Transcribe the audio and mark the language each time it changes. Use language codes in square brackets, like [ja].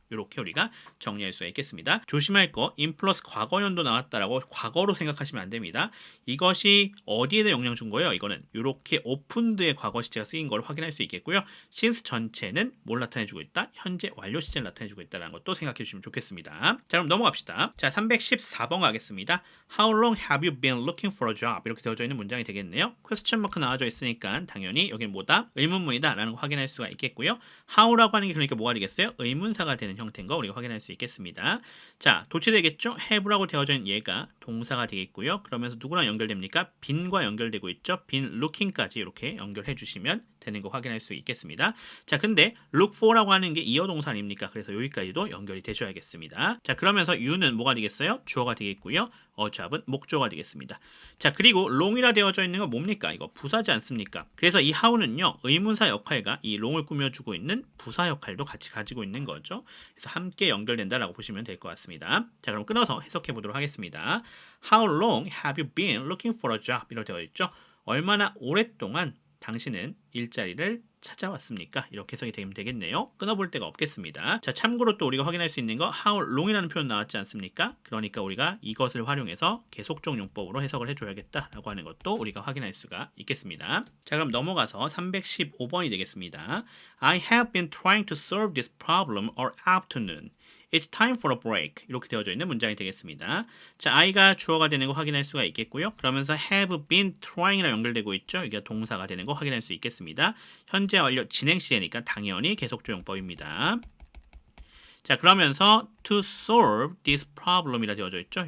[ko] 이렇게 우리가 정리할 수가 있겠습니다. 조심할 거, in 플러스 과거 연도 나왔다라고 과거로 생각하시면 안 됩니다. 이것이 어디에다 영향 준 거예요? 이거는 이렇게 opened의 과거 시제가 쓰인 걸 확인할 수 있겠고요. since 전체는 뭘 나타내주고 있다? 현재 완료 시제를 나타내주고 있다는 것도 생각해 주시면 좋겠습니다. 자, 그럼 넘어갑시다. 자, 314번 가겠습니다. [en] How long have you been looking for a job? [ko] 이렇게 되어져 있는 문장이 되겠네요. question mark 나와져 있으니까 당연히 여기는 뭐다? 의문문이다 라는 거 확인할 수가 있겠고요. how라고 하는 게 그러니까 뭐가 되겠어요? 의문사가 되는 형태인 거 우리가 확인할 수 있겠습니다. 자, 도치되겠죠? have라고 되어져 있는 얘가 동사가 되겠고요. 그러면서 누구랑 연결됩니까? been과 연결되고 있죠. been looking 까지 이렇게 연결해 주시면 되는 거 확인할 수 있겠습니다. 자, 근데 look for라고 하는 게 이어 동사 아닙니까? 그래서 여기까지도 연결이 되셔야겠습니다. 자, 그러면서 you는 뭐가 되겠어요? 주어가 되겠고요. job은 목조가 되겠습니다. 자, 그리고 long이라 되어져 있는 건 뭡니까? 이거 부사지 않습니까? 그래서 이 how는요, 의문사 역할과 이 long을 꾸며주고 있는 부사 역할도 같이 가지고 있는 거죠. 그래서 함께 연결된다라고 보시면 될 것 같습니다. 자, 그럼 끊어서 해석해 보도록 하겠습니다. [en] How long have you been looking for a job? [ko] 이렇게 되어 있죠. 얼마나 오랫동안 당신은 일자리를 찾아왔습니까? 이렇게 해석이 되면 되겠네요. 끊어볼 데가 없겠습니다. 자, 참고로 또 우리가 확인할 수 있는 거 how long이라는 표현 나왔지 않습니까? 그러니까 우리가 이것을 활용해서 계속적 용법으로 해석을 해줘야겠다라고 하는 것도 우리가 확인할 수가 있겠습니다. [en] 자, 그럼 넘어가서 315번이 되겠습니다. I have been trying to solve this problem all afternoon. It's time for a break. [ko] 이렇게 되어져 있는 문장이 되겠습니다. 자, I가 주어가 되는 거 확인할 수가 있겠고요. 그러면서 have been trying 이랑 연결되고 있죠. 이게 동사가 되는 거 확인할 수 있겠습니다. 현재 완료 진행 시제니까 당연히 계속조용법입니다. 자, 그러면서 to solve this problem 이라 되어져 있죠.